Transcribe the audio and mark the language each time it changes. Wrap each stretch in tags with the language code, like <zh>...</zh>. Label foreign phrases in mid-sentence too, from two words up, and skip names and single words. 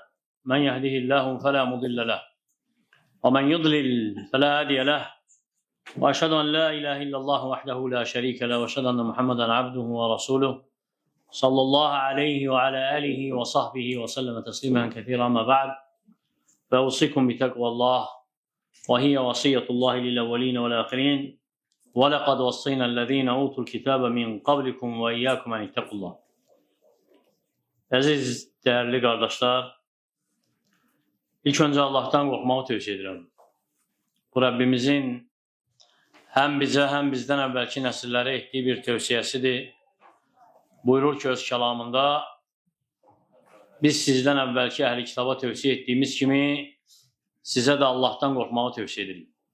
<ar>من يهده الله فلا مضل له ومن يضلل فلا هادي له، وأشهد أن لا إله إلا الله وحده لا شريك له، وأشهد أن محمدا عبده ورسوله صلى الله عليه وعلى آله وصحبه وسلم تسليما كثيرا. أما بعد، فأوصيكم بتقوى الله، وهي وصية الله للأولين والآخرين. وَلَقَدْ وَصَّيْنَا الَّذ۪ينَ أُوتُوا الْكِتَابَ مِنْ قَبْلِكُمْ وَاِيَّاكُمْ اَنْ اِتَّقُوا اللّٰهِ.</ar> <tr>Əziz, değerli kardeşler, ilk önce Allah'tan korkmağı tövsiye ederim. Bu Rabbimizin hem bize hem bizden evvelki nesillere ettiği bir tövsiyesidir. Buyurur ki öz kelamında, biz sizden evvelki ehli kitaba tövsiye ettiğimiz gibi size de Allah'tan korkmağı tövsiye ederim.</tr>